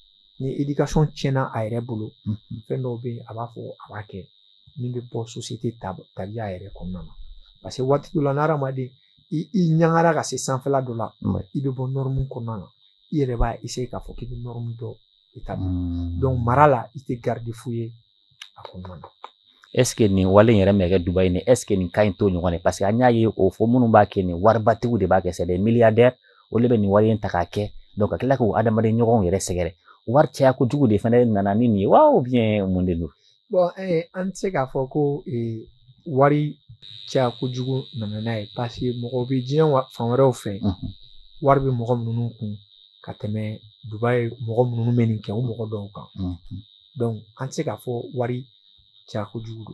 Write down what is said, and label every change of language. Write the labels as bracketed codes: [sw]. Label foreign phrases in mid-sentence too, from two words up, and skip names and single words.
[bm] a yɛrɛ bolo fɛn dɔw bɛ yen a b'a fɔ a b'a kɛ min bɛ bɔ société tabiya yɛrɛ kɔnɔna na [fr] parce que [bm] waati dɔ la n'adamaden i ɲagara ka se sanfɛla dɔ la i bɛ bɔ norme kɔnɔna na i yɛrɛ b'a essayer k'a fɔ k'i bɛ norme dɔ établir donc mara la i tɛ [fr] garde fou [bm] ye a kɔnɔna na [fr] est ce que [bm] nin wale in yɛrɛ mɛ kɛ Dubaï nin [fr] est ce que [bm] nin ka ɲi t'o ɲɔgɔn ye [fr] parce que [bm] an y'a ye o fɔ minnu b'a kɛ nin waribatigiw de b'a kɛ [fr] c'est des milliardaires [bm] olu bɛ nin wale in ta k'a kɛ donc ka tila k'o adamaden ɲɔgɔnw yɛrɛ sɛgɛrɛ wari caya kojugu de fana nana ni nin ye wa [fr] ou bien [bm] mun de don bon an tɛ se k'a fɔ ko wari caya kojugu nana n'a ye [fr] parce que [bm] mɔgɔ bɛ diɲɛ fan wɛrɛw fɛ wari bɛ mɔgɔ minnu kun ka tɛmɛ Dubaï mɔgɔ minnu bɛ nin kɛ o mɔgɔ dɔw kan donc an tɛ se k'a fɔ wari caya kojugu